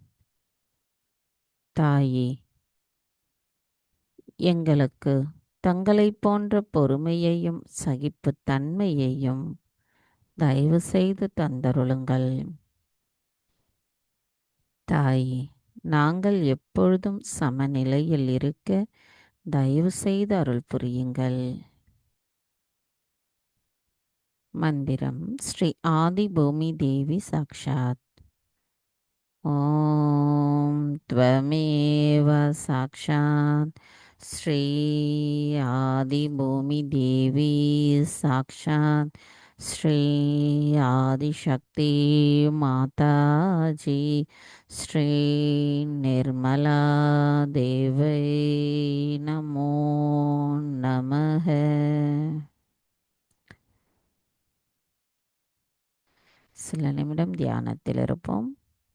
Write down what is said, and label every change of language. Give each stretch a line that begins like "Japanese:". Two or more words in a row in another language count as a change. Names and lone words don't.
Tamil: தாயே, எங்களுக்கு தங்களைப் போன்ற பொறுமையையும் சகிப்புத்தன்மையையும் தயவு செய்து தந்தருளுங்கள். தாயே, நாங்கள் எப்பொழுதும் சமநிலையில் இருக்க தயவு செய்து அருள் புரியுங்கள். மந்திரம் ஸ்ரீ ஆதி பூமி தேவி சாக்ஷாத்.
Sanskrit: ஓம் त्वमेव साक्षात् श्री आदिभूमि देवी साक्षात् श्री आदिशक्ति माताजी श्री निर्मला देवी नमो नमः.
Tamil: சில நிமிடம் தியானத்தில் இருப்போம்.